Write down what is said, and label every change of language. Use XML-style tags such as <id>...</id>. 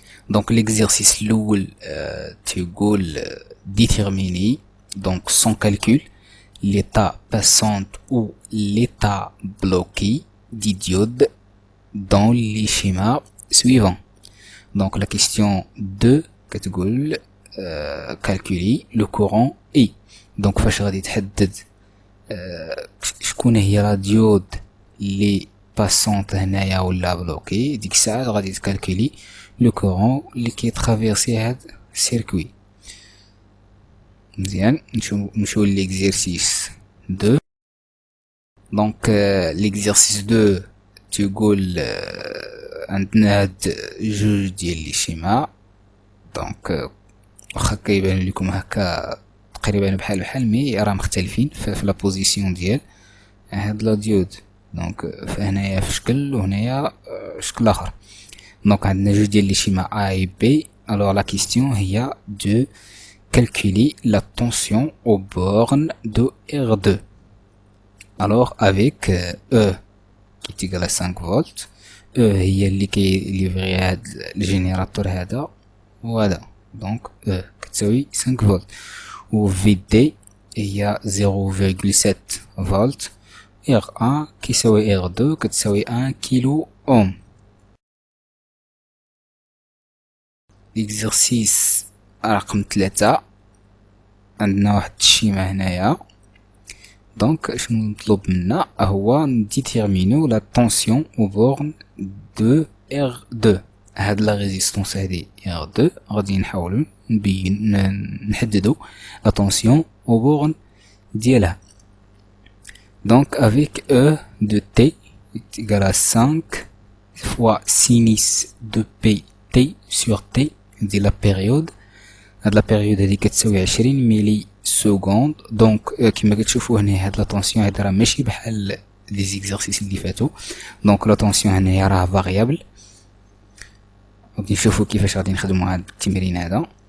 <fr>دونك l'exercice</fr> <ar>الاول تيقول</ar> <fr>déterminer donc sans calcul l'état passant ou l'état bloqué des diodes dans les schémas suivants. Donc la question 2</fr> <ar>كتقول</ar> <fr>calculer le courant I.</fr> <ar>donc فاش غادي تحدد شكون هي لا ديود اللي باسونط هنايا ولا بلوكي، ديك الساعه غادي تكالكولي لو كورون اللي كيترافيرسي هاد السيركوي. مزيان نمشيو ليكزيرسيس 2. دونك ليكزيرسيس 2 تيقول عندنا هاد جوج ديال لي شيما. دونك واخا كيبان لكم هكا تقريبا بحال مي راه مختلفين في لا بوزيسيون ديال هاد لا ديود. دونك فهنايا في شكل وهنايا شكل اخر. دونك عندنا جوج ديال لي شيما A et B.</ar> <fr>alors la question هي de calculer la tension aux bornes de R2. alors avec E qui est égal à 5 volts.</fr> <ar>E هي اللي كيليفري هاد الجينيراتور هذا وهذا. دونك E كتساوي 5 فولت و VD هي 0.7 فولت. R1 كيساوي R2 كتساوي 1 كيلو اوم. اكزرسيس رقم 3 عندنا واحد الشيما هنايا. دونك شنو مطلوب منا هو نديتيرمينو لا طونسيون او بورن دو R2. هاد لا ريزيستونس هادي R2 غادي نحاولو نحددو لا طونسيون او بورن ديالها.</ar> <fr>donc avec E de T est égal à 5 fois sinus de PT sur T دي لا بيريود.</fr> <ar>هاد لا بيريود هادي كتساوي 20 ملي سكوند. دونك كما كتشوفوا هنا هاد لا طونسيون هادي راه ماشي بحال لي زيكزارسيس اللي فاتو. دونك لا طونسيون هنايا راه فاريابل. غادي نشوفوا كيفاش غادي نخدموا هاد التمرين هذا.</ar>